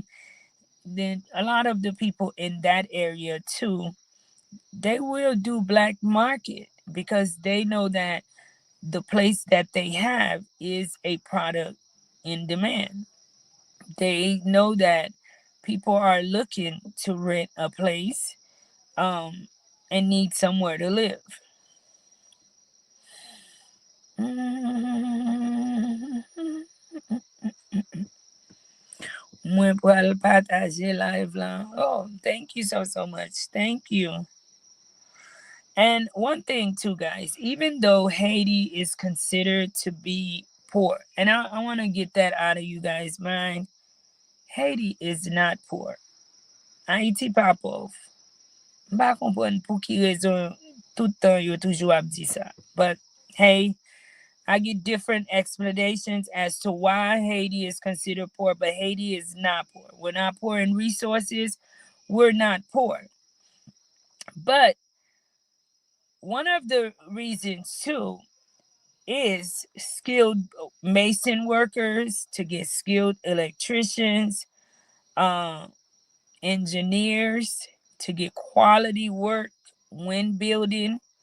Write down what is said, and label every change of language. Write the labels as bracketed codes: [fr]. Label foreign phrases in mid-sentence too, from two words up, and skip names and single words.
[en] Then a lot of the people in that area too, they will do black market because they know that the place that they have is a product in demand. They know that people are looking to rent a place, um, and need somewhere to live. [ht] Mwen pral pataje live la. [en] Oh, thank you so much. Thank you. And one thing too, guys, even though Haiti is considered to be poor, and I want to get that out of you guys' mind, Haiti is not poor. [ht] Haiti pa pauvre. Mba kompren pou ki rezon toutan yo toujou ap di sa. [en] But hey, I get different explanations as to why Haiti is considered poor, but Haiti is not poor. We're not poor in resources. We're not poor. But one of the reasons too is skilled mason workers to get skilled electricians, uh, engineers to get quality work when building.